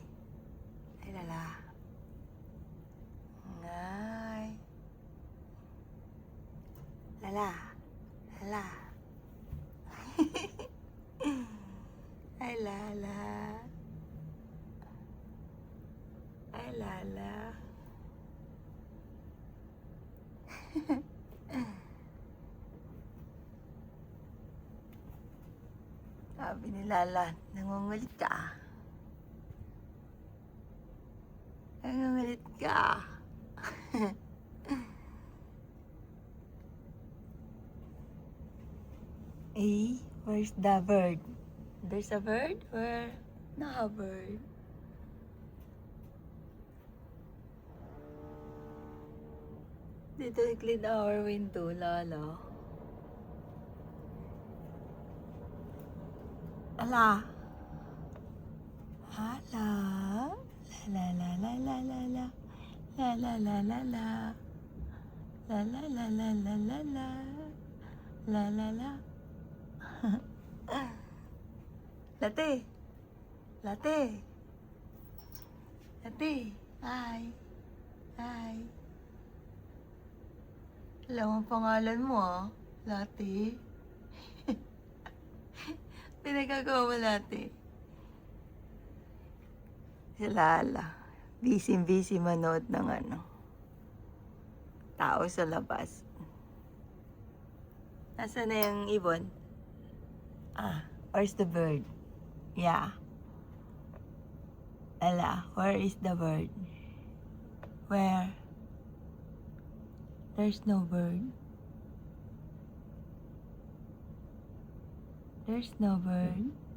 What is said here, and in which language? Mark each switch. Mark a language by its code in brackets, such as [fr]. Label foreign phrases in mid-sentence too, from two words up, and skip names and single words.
[tl] Ay, lala. Ay. Lala. Lala. Ay, lala. Ay, lala. Sabi ni Lala, nangungulit ka. Nangungulit ka. [en] Eh, where's the bird? There's a bird? Where? No a bird. Dito clean our window, Lala. Ala. Ala. La la la la la la. La la la la la. La la la la la la la. La la la. Latte. Latte. Latte. Hi. Hi. [tl] Alam ang pangalan mo, ah. Latte. Pinagagawa mo, Latte. Si Lala. Busy manood ng tao sa labas. Nasaan na yung ibon? [en] Ah, where's the bird? Yeah. Ala, where is the bird? Where? There's no bird. There's no bird.